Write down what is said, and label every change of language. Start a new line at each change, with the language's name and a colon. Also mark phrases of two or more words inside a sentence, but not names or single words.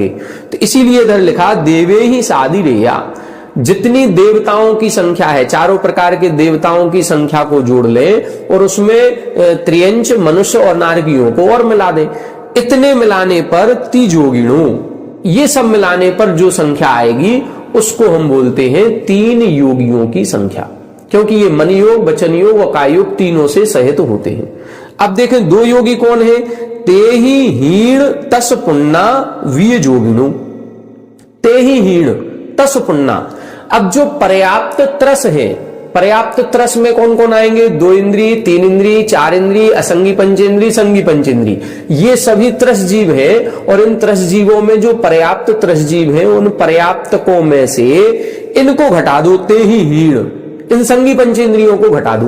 Hindi: तो इसीलिए इधर लिखा
Prakrit languages: देवे ही सादिरेया,
Hindi: जितनी देवताओं की संख्या है, चारों प्रकार के देवताओं की संख्या को जोड़ ले और उसमें त्रियंच, मनुष्य और नारकियों को और मिला दे। इतने मिलाने पर तिजोगिणो, ये सब मिलाने पर जो संख्या आएगी उसको हम बोलते हैं 3 योगियों की संख्या, क्योंकि ये मन योग, वचन योग और काय योग तीनों से सहित होते हैं। अब देखें 2 योगी कौन है?
Prakrit languages: ते ही हीण तस पुन्ना वियजोगिणो, ते ही हीण तस पुन्ना।
Hindi: अब जो पर्याप्त त्रस है, पर्याप्त त्रस में कौन कौन आएंगे? 2 इंद्री, 3 इंद्री, 4 इंद्री, असंगी पंचेंद्री, संगी पंचेंद्री, ये सभी त्रस जीव है। और इन त्रस जीवों में जो पर्याप्त त्रस जीव है उन पर्याप्तकों में से इनको घटा दो,
Prakrit languages: ते ही हीण,
Hindi: इन संगी पंचेंद्रियों को घटा दो।